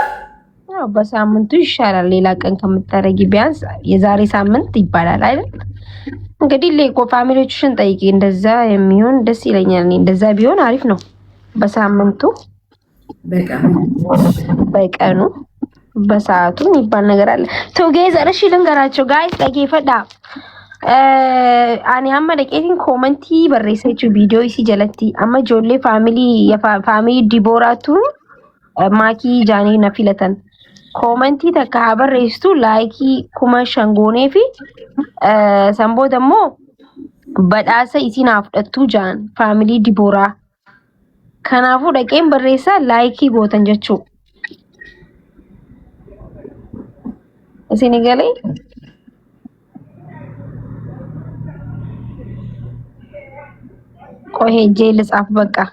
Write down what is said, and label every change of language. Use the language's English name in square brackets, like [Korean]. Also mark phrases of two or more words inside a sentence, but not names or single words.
[Amharic] በሳምንቱ ይሻላል። ሌላ ቀን ከምታረጊ ቢያንስ የዛሬ ሳምንት ይባላል አይደል? እንግዲህ ሌኮ ፋሚሊዎችሽን ጠይቂ። እንደዛ የሚሆን ደስ ይለኛል። እንደዛ ቢሆን አሪፍ ነው። በሳምንቱ በቀኑ በሰዓቱ የሚባል ነገር አለ። ቱጌዘር እሺ ልንገራቸው ጋይስ ጠይፈዳ [Oromo] ani amma dhaqeetiin koomentii barreessa jechuun viidiyoo isii jalatti amma ijoollee faamilii Diboraatu maakii jaanii na filatan koomentii takka haa barreessitu laayikii 5,000 goonee fi sanboota immoo badhaasa isiin haa fudhattuu jaan faamilii Diboraa kanaafuu dhaqeen barreessaa laayikii gootan jechuu isin galee [Amharic] ቆይ ሄጄ ልጻፍ በቃ